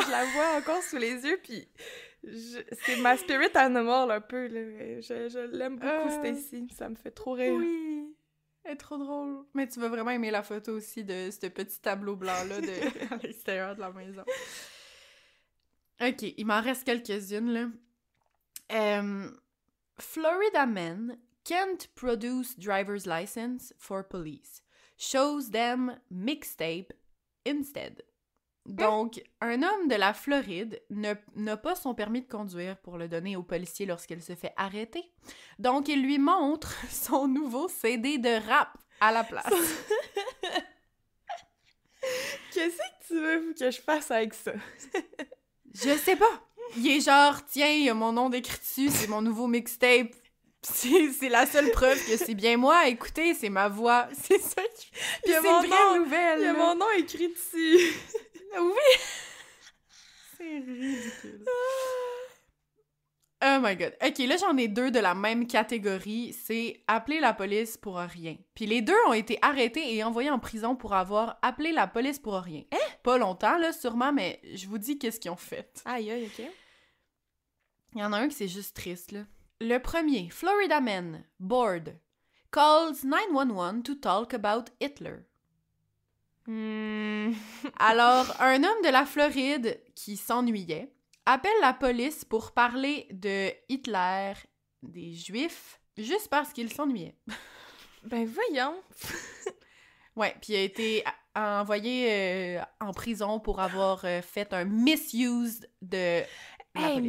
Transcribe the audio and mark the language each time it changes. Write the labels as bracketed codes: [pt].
[fr] Je la vois encore sous les yeux, puis c'est ma spirit animal, un peu, là. Je l'aime beaucoup, Stacy. Ça me fait trop rire. Oui! Elle est trop drôle. Mais tu vas vraiment aimer la photo aussi de ce petit tableau blanc-là à l'extérieur de la maison. OK, il m'en reste quelques-unes, là. [en] Florida man can't produce driver's license for police. Shows them mixtape instead. [fr] Donc, un homme de la Floride n'a pas son permis de conduire pour le donner au policier lorsqu'il se fait arrêter. Donc, il lui montre son nouveau CD de rap à la place. Qu'est-ce que tu veux que je fasse avec ça? Je sais pas. Il est genre, tiens, il y a mon nom décrit dessus, c'est mon nouveau mixtape. C'est la seule preuve que c'est bien moi. Écoutez, c'est ma voix. C'est ça qui... Puis c'est une vraie nouvelle. Il y a mon nom écrit dessus. Oui! C'est ridicule. [en] Oh my god. [fr] OK, là, j'en ai deux de la même catégorie. C'est appeler la police pour rien. Puis les deux ont été arrêtés et envoyés en prison pour avoir appelé la police pour rien. Hein? Pas longtemps, là, sûrement, mais je vous dis qu'est-ce qu'ils ont fait. Aïe, aïe, OK. Il y en a un qui c'est juste triste, là. Le premier, [en] Florida man, bored, calls 911 to talk about Hitler. [fr] Alors, un homme de la Floride qui s'ennuyait appelle la police pour parler de Hitler, des Juifs, juste parce qu'il s'ennuyait. Ben voyons! Ouais, puis il a été envoyé en prison pour avoir fait un misuse de la police.